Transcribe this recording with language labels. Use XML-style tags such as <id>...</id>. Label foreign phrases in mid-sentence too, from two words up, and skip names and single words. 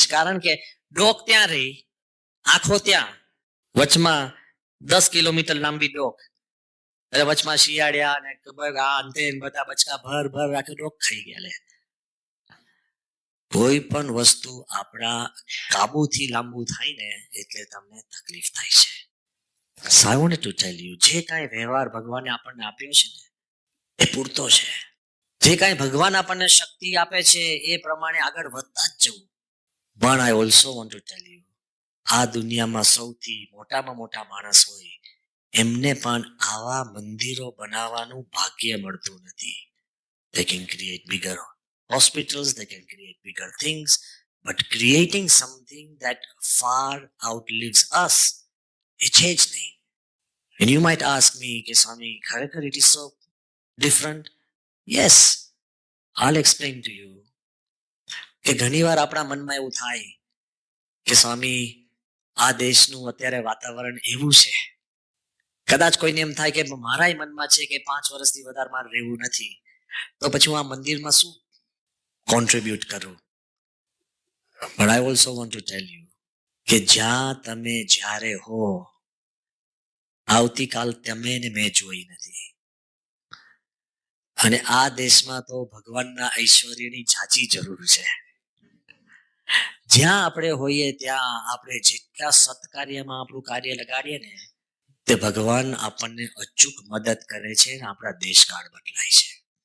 <gu>કારણ કે ડોક ત્યાં રહી, આંખો ત્યાં, વચમાં 10 કિલોમીટર લાંબી ડોક, એટલે વચમાં શિયાળ્યા અને અંતે બધા બચકા ભર ભર રાખે ડોક ખાઈ ગયા. લે, કોઈ પણ વસ્તુ આપણા કાબુથી લાંબુ થાય ને એટલે તમને તકલીફ થાય છે.</gu> <en>So I wanted to tell you,</en> <gu>જે કાંઈ વ્યવહાર ભગવાને આપણને આપ્યો છે ને એ પૂરતો છે. જે કાંઈ ભગવાન આપણને શક્તિ આપે છે એ પ્રમાણે આગળ વધતા જ જવું.</gu> <en>પણ I also want to tell you,</en> <gu>આ દુનિયામાં સૌથી મોટામાં મોટા માણસ હોય એમને પણ આવા મંદિરો બનાવવાનું ભાગ્ય મળતું નથી.</gu> <en>They can create bigger hospitals, they can create bigger things, but creating something that far outlives us,</en> <gu>એ છે જ નહીં.</gu> <en>And you might ask me</en> <gu>કે સ્વામી ખરેખર</gu> <en>it is so different? Yes, I'll explain to you.</en> <gu>કે ઘણીવાર આપણા મનમાં એવું થાય કે સ્વામી આ દેશનું અત્યારે વાતાવરણ એવું છે, કદાચ કોઈને એમ થાય કે મારા મનમાં છે કે 5 વર્ષથી વધારે મારે રહેવું નથી, તો પછી હું આ મંદિરમાં શું કોન્ટ્રીબ્યુટ કરું?</gu> <en>But I also want to tell you</en> <gu>કે જ્યાં તમે જ્યારે હો, આવતીકાલ તમે ને મેં જોઈ નથી. અને આ દેશમાં તો ભગવાનના ઐશ્વર્યની ઝાંચી જરૂર છે. જ્યાં આપણે હોઈએ ત્યાં આપણે જેટલા સત્કાર્યમાં આપણું કાર્ય લગાડીએ ને, તે ભગવાન આપણને અચૂક મદદ કરે છે અને આપણા દેશકાળ બદલાય છે.</gu>